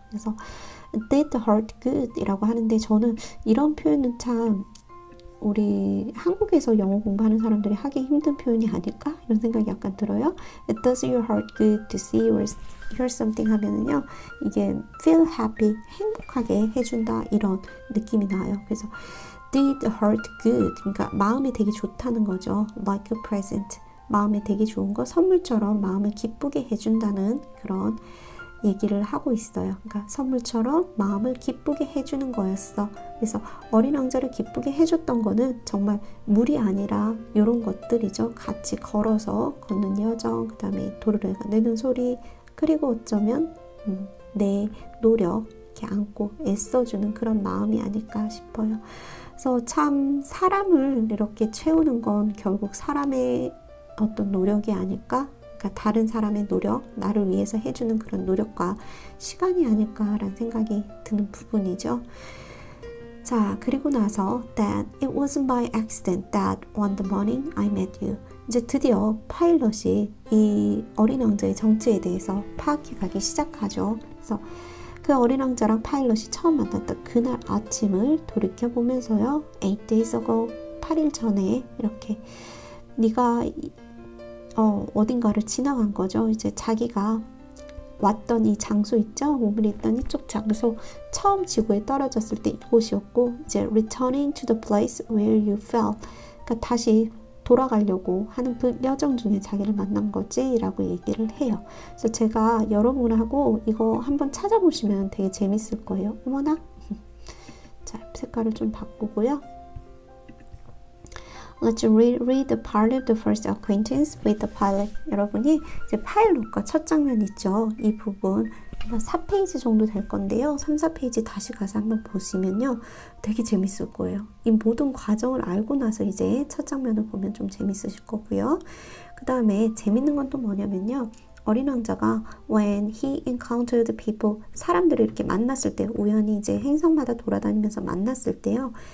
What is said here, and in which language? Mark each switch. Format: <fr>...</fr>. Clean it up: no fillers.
<ko>그래서</ko> <en>did the heart good</en> <ko>이라고 하는데 저는 이런 표현은 참 우리 한국에서 영어 공부하는 사람들이 하기 힘든 표현이 아닐까? 이런 생각이 약간 들어요.</ko> <en>It does your heart good to see or hear something</en> <ko>하면은요, 이게</ko> <en>feel happy,</en> <ko>행복하게 해준다 이런 느낌이 나요. 그래서</ko> <en>did the heart good,</en> <ko>그러니까 마음이 되게 좋다는 거죠.</ko> <en>Like a present,</en> <ko>마음에 되게 좋은 거 선물처럼 마음을 기쁘게 해준다는 그런 얘기를 하고 있어요. 그러니까 선물처럼 마음을 기쁘게 해주는 거였어. 그래서 어린 왕자를 기쁘게 해줬던 거는 정말 물이 아니라 이런 것들이죠. 같이 걸어서 걷는 여정, 그 다음에 도르래가 내는 소리, 그리고 어쩌면 내 노력 이렇게 안고 애써주는 그런 마음이 아닐까 싶어요. 그래서 참 사람을 이렇게 채우는 건 결국 사람의 어떤 노력이 아닐까? 그러니까 다른 사람의 노력, 나를 위해서 해주는 그런 노력과 시간이 아닐까라는 생각이 드는 부분이죠. 자, 그리고 나서</ko> <en>that it wasn't by accident that one the morning I met you.</en> <ko>이제 드디어 파일럿이 이 어린 왕자의 정체에 대해서 파악해 가기 시작하죠. 그래서 그 어린 왕자랑 파일럿이 처음 만났던 그날 아침을 돌이켜 보면서요.</ko> <en>8 days ago,</en> <ko>8일 전에 이렇게 네가 어딘가를 지나간 거죠. 이제 자기가 왔던 이 장소 있죠? 몸을 있던 이쪽 장소, 처음 지구에 떨어졌을 때 이곳이었고, 이제</ko> <en>returning to the place where you fell.</en> <ko>그러니까 다시 돌아가려고 하는 그 여정 중에 자기를 만난 거지 라고 얘기를 해요. 그래서 제가 여러분하고 이거 한번 찾아보시면 되게 재밌을 거예요. 어머나? 자, 색깔을 좀 바꾸고요.</ko> <en>Let's read the part of the first acquaintance with the pilot.</en> <ko>여러분이 이제 파일럿과 첫 장면 있죠. 이 부분 아마 4페이지 정도 될 건데요. 3, 4페이지 다시 가서 한번 보시면요. 되게 재밌을 거예요. 이 모든 과정을 알고 나서 이제 첫 장면을 보면 좀 재밌으실 거고요. 그 다음에 재밌는 건 또 뭐냐면요. 어린 왕자가</ko> <en>when he encountered people,</en> <ko>사람들을 이렇게 만났을 때, 우연히 이제 행성마다 돌아다니면서 만났을 때요.</ko>